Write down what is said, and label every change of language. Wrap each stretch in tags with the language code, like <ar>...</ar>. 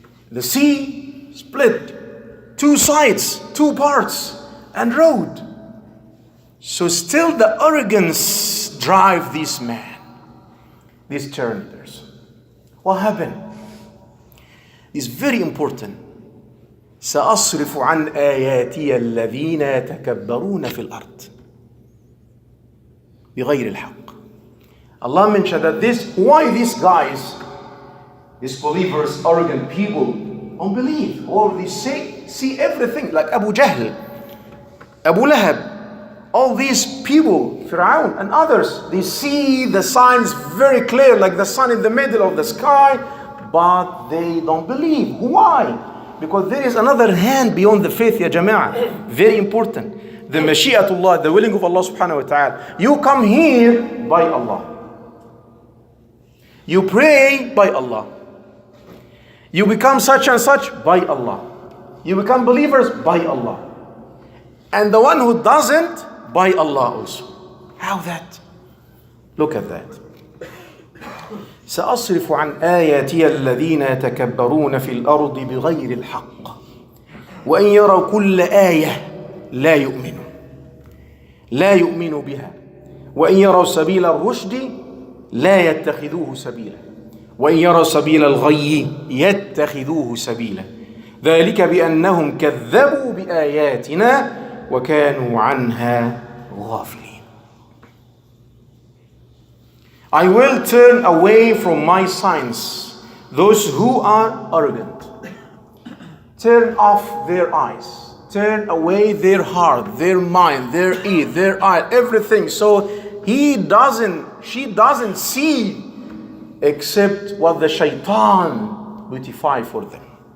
<en>The sea split, 2 sides, 2 parts, and road. So still the arrogance drive this man, this tyrant person. What happened? It's very important.</en> <ar>سأصرف عن آياتي الذين يتكبرون في الأرض بغير الحق.</ar> <en>Allah mentioned that why these guys, these believers, arrogant people, don't believe, or they see everything, like Abu Jahl, Abu Lahab, all these people, Fir'aun and others, they see the signs very clear, like the sun in the middle of the sky, but they don't believe. Why? Because there is another hand beyond the faith, ya jama'ah. Very important. The mashi'atullah, the willing of Allah subhanahu wa ta'ala. You come here by Allah. You pray by Allah. You become such and such by Allah. You become believers by Allah. And the one who doesn't, by Allah also. How that? Look at that.</en> <ar>سأصرف عن آياتي الذين يتكبرون في الأرض بغير الحق وإن يروا كل آية لا يؤمنوا بها وإن يروا سبيل الرشد لا يتخذوه سبيلا وإن يروا سبيل الغي يتخذوه سبيلا ذلك بأنهم كذبوا بآياتنا وكانوا عنها غافلين.</ar> <en>I will turn away from my signs those who are arrogant. Turn off their eyes, turn away their heart, their mind, their ear, their eye, everything. So she doesn't see except what the shaitan beautify for them.</en>